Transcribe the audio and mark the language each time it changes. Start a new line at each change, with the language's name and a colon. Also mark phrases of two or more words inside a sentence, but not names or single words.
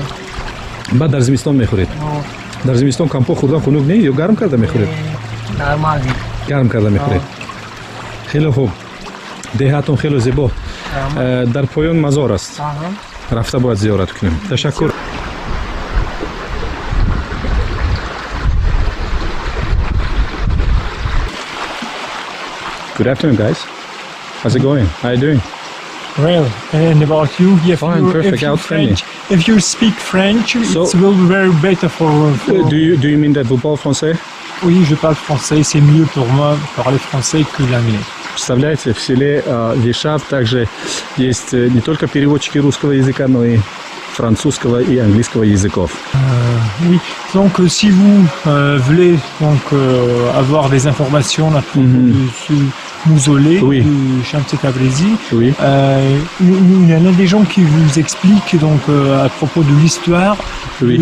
Tajik: Баъд дар зимистон мехӯред? Дар зимистон кампо хӯрдан хунук не? Ё гарм карда мехӯред? Нормально. Гарм карда мехӯред. Хеле хуб. Деҳатон хеле зебо. Дар поён мазор аст. Рафта бояд зиёрат кунем. Ташаккур.
English: Good afternoon, guys. How's it going? How are you doing? Well, and about you, Fine, perfect, outstanding. If you speak French, So- it will be very better for Do you mean that
French: vous parlez français? Oui, je parle français, c'est mieux pour moi parler français que l'anglais.
Russian: Представляете, в селе Вишаб также есть не только переводчики русского языка, но и французского и английского языков.
French: Oui, donc si vous voulez donc avoir des informations à propos de ce mausolée Oui. de Shamset Tabrizi, Oui. il y en a des gens qui vous expliquent donc à propos de l'histoire Oui.